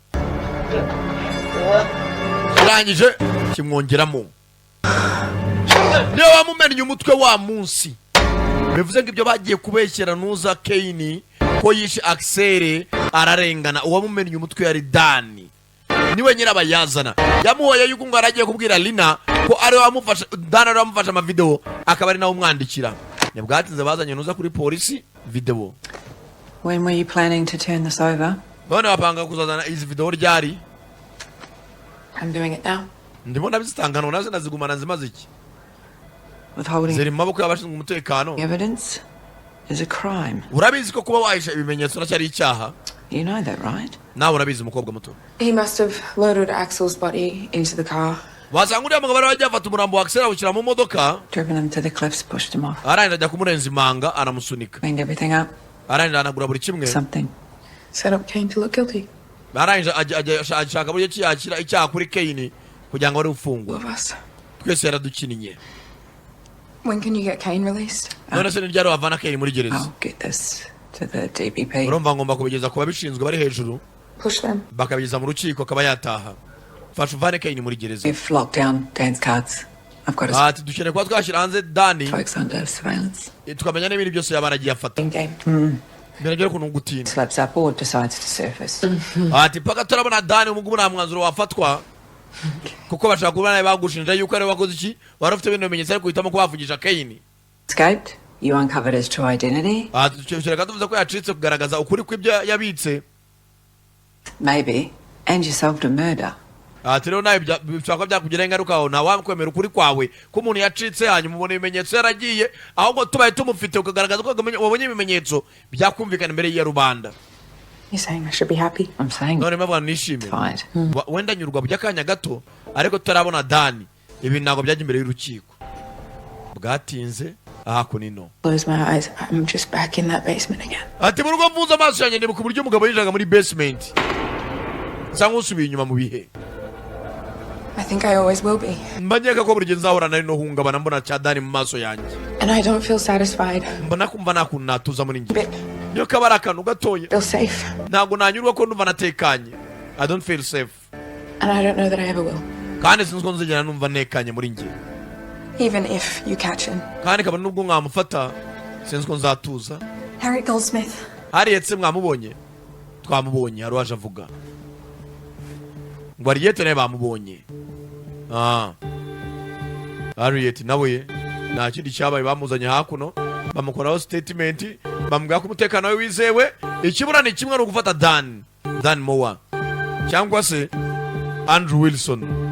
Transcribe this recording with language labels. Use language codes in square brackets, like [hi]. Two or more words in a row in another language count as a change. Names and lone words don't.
[rw] urangije kimwongeramo niyo wamumennye umutwe wa munsi bivuze ngo ibyo bagiye kubeshyera nuza Kane ko yishe Axel ararengana uwamumennye umutwe yari Dani niwe nyirabayazana yamuhoye yuko ngo aragiye kubwira Lina ko ari wamufasha Dani ari wamufasha amavideo akaba ari nawe umwandikira nibwatinze bazanye nuza kuri polisi video [en] When were you planning to turn this over? [rw] none bapanga kuzazana izi video ryari [en] I'm doing it now. [rw] ndimo nabizitangano naze nazigumana zimaze iki [en] Withholding [rw] ziri mu maboko y'abashinzwe umutekano [en] evidence is a crime. [rw] urabizi ko kuba wahisha ibimenyetso nacyari icyaha [en] You know that, right? [rw] nawe urabizi umukobwa muto [en] He must have loaded Axel's body into the car [rw] wasanga uriya mugabo bajya afata umurambo wa Axel awushyira mu modoka [en] Driven him to the cliffs, pushed him off. [rw] arangije ajya kumurenza imanga aramusunika [en] Cleaned everything up. [rw] arangije anagura buri kimwe [en] Something. Set up Kane to look guilty. [rw] arangije ashaka buryo yakira icyaha kuri Kane kugira ngo ari ufungwa [en] Of us. [rw] twese yaradukiniye [en] When can you get Kane released? [rw] none se n'iryari wavana Kane muri gereza [en] I'll get this to the DPP. [rw] urumva ngomba kubigeza ku babishinzwe bari hejuru [en] Push them. [rw] bakabigeza mu rukiko akaba yataha fasha uvane Kane muri gereza [en] We've locked down Dan's cards. I've got his [rw] ati dukeneye kuba twashyira hanze Dani [en] folks under surveillance. [rw] tukamenya n'ibindi byose yaba aragiye afata [en] Game. [rw] biragera ukuntu gutinda [en] Slaps up or decides to surface. [rw] ati paka turabona Dani umugubu nta mwanzuro wafatwa kuko bashaka kubona bagushinja yuko ari wakoze iki wari ufite ibintu bimenyetso ariko uhitamo kubavugisha Kane [en] Escaped. You uncovered his true identity. [rw] ati dukeneye tuvuze ko yacitse kugaragaza ukuri kw'ibyo yabitse [en] Maybe. And you solved a murder. [rw] ati rero nawe bishobora kuba byakugiraho ingaruka aho ntawakwemera ukuri kwawe ko umuntu yacitse hanyuma ubona ibimenyetso yaragiye ahubwo tubaye tumufite ukagaragaza ko wabonye ibimenyetso byakumvikana imbere ya rubanda [en] You're saying I should be happy? I'm saying [rw] none mpamvu nishimye [en] fine. [rw] wenda nyurwa by'akanya gato ariko tutarabona Dani ibi ntabwo byajya imbere y'urukiko bwatinze aha kunino [en] Close my eyes. I'm just back in that basement again. [rw] ati mu rugo mvuze amaso yanjye ndibuka uburyo umugabo yinjiraga muri basement cyangwa usubiye inyuma mu bihe [en] I think I always will be. [rw] mba nkeka ko buri gihe nzahorana rino hungabana mbona cya Dani mu maso yanjye [en] And I don't feel satisfied. [rw] mbona kumva nta kuntu natuza muri njye [en] Bit. [rw] niyo kaba ari akantu gatoya [en] Feel safe. [rw] ntabwo nanyurwa ko numva natekanye [en] I don't feel safe And I don't know that I ever will. [rw] kandi sinzi ko nzigera numva ntekanye muri njye [en] Even if you catch him. [rw] kandi kabone nubwo mwamufata sinzi ko nzatuza [en] Harriet Goldsmith. [rw] Harriet mwamubonye twamubonye hari uwaje avuga ngo Harriet nawe bamubonye Harriet nawe nta kindi cyabaye bamuzanye hakuno bamukoraho statement bamubwira ko umutekano we wizewe ikibura ni kimwe no gufata Dan Moore cyangwa se Andrew Wilson